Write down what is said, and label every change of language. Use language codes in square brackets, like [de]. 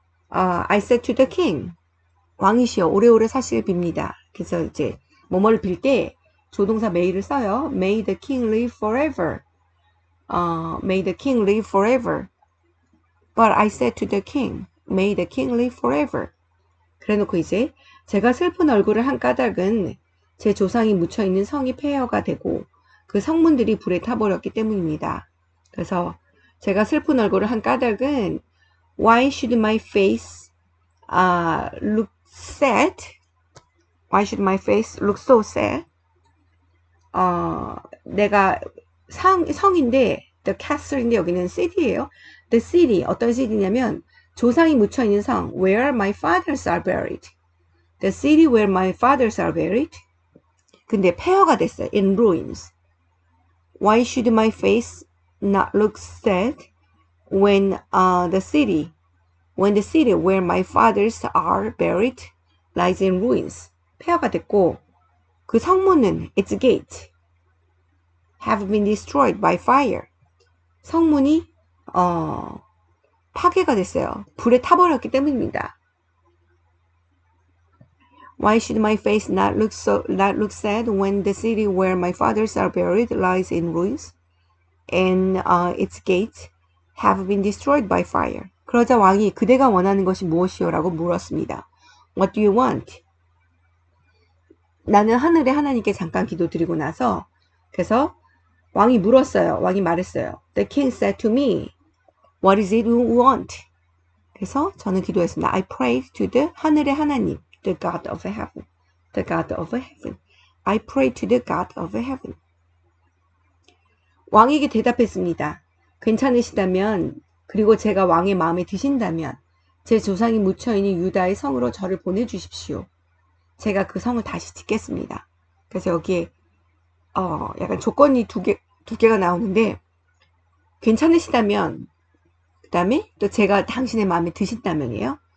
[en] I said to the king, [ko] 왕이시여 오래오래 사실 빕니다. 그래서 이제 뭐뭐를 빌 때 조동사 may를 써요. [en] May the king live forever. May the king live forever. But I said to the king, May the king live forever. [ko] 그래놓고 이제 제가 슬픈 얼굴을 한 까닭은 제 조상이 묻혀있는 성이 폐허가 되고 그 성문들이 불에 타버렸기 때문입니다. 그래서 제가 슬픈 얼굴을 한 까닭은 [en] Why should my face look sad? Why should my face look so sad? [ko] 내가 성인데 the castle인데 여기는 city예요. The city 어떤 city냐면 조상이 묻혀 있는 성 [en] where my fathers are buried. The city where my fathers are buried. [ko] 근데 폐허가 됐어요. [en] In ruins. Why should my face not look sad when the city where my fathers are buried lies in ruins. [ko] 폐허가 됐고 그 성문은 [en] its gate have been destroyed by fire. [ko] 성문이 파괴가 됐어요. 불에 타버렸기 때문입니다. [en] Why should my face not look sad when the city where my fathers are buried lies in ruins and its gates have been destroyed by fire? [ko] 그러자 왕이 그대가 원하는 것이 무엇이요? 라고 물었습니다. [en] What do you want? [ko] 나는 하늘의 하나님께 잠깐 기도드리고 나서 그래서 왕이 물었어요. 왕이 말했어요. [en] The king said to me, What is it you want? [ko] 그래서 저는 기도했습니다. [en] I prayed to the [ko] 하늘의 하나님, [en] the God of heaven, the God of heaven. I prayed to the God of heaven. [ko] 왕에게 대답했습니다. 괜찮으시다면, 그리고 제가 왕의 마음에 드신다면 제 조상이 묻혀있는 유다의 성으로 저를 보내주십시오. 제가 그 성을 다시 짓겠습니다. 그래서 여기에 약간 조건이 두 개가 나오는데, 괜찮으시다면, 그 다음에 또 제가 당신의 마음에 드신다면이에요.